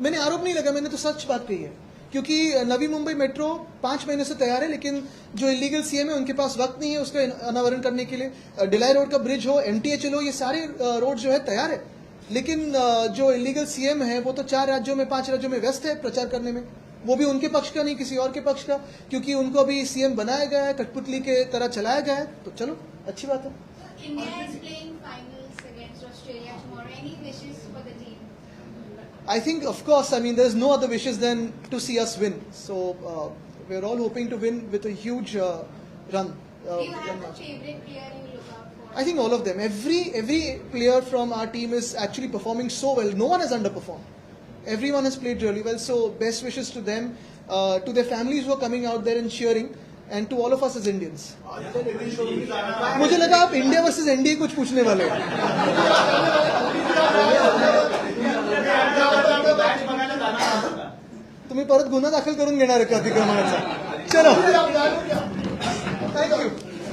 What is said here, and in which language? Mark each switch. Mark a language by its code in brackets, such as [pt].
[hi] मैंने आरोप नहीं लगा, मैंने तो सच बात कही है. क्योंकि नवी मुंबई मेट्रो 5 महीने से तैयार है, लेकिन जो इलीगल सीएम है उनके पास वक्त नहीं है उसका अनावरण करने के लिए। डिलाई रोड का ब्रिज हो, एमटीएचएल हो, ये सारे रोड जो है तैयार है, लेकिन जो इलीगल सीएम है वो तो 4 राज्यों में 5 राज्यों में व्यस्त है प्रचार करने में, वो भी उनके पक्ष का नहीं किसी और के पक्ष का, क्योंकि उनको अभी सीएम बनाया गया है, कठपुतली के तरह चलाया गया है। तो चलो अच्छी बात है। [en] India is playing finals against Australia tomorrow. Any wishes for the team? I think, of course, I mean, there's no other wishes than to see us win. So we're all hoping to win with a huge run. Do you have a favorite player you look out for? I think all of them. Every player from our team is actually performing so well. No one has underperformed. Everyone has played really well. So best wishes to them, to their families who are coming out there and cheering, and to all of us as Indians. [hi] मुझे लगा आप India versus NDA कुछ पूछने वाले हो। [mr] तुम्ही परत गुन्हा दाखल करून घेणार आहे का अतिक्रमणाचा? चलो, थँक्यू.